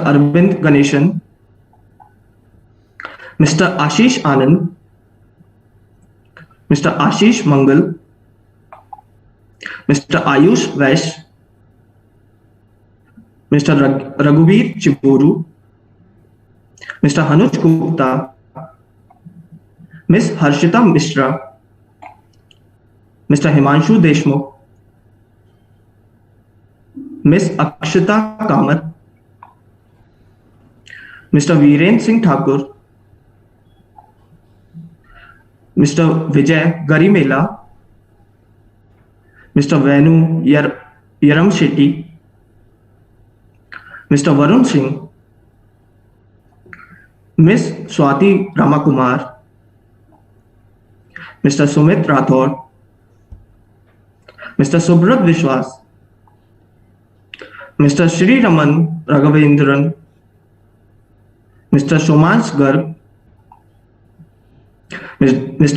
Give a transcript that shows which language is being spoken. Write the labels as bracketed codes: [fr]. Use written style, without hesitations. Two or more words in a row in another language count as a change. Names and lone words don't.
[en] Arvind Ganeshan, Mr. Ashish Anand, Mr. Ashish Mangal, Mr. Ayush Vaish, Mr. Raghuveer Chiburu, Mr. Hanuj Gupta, Ms. Harshita Mishra, Mr. Himanshu Deshmukh, Ms. Akshita Kamath, Mr. Viren Singh Thakur, Mr. Vijay Garimela, Mr. Venu Yaram Shetty, Mr. Varun Singh, Ms. Swati Ramakumar, Mr. Sumit Rathod, Mr. Subrat Vishwas, Mr. Shri Raman Raghavendran, Mr. Shomans Garg, Mr.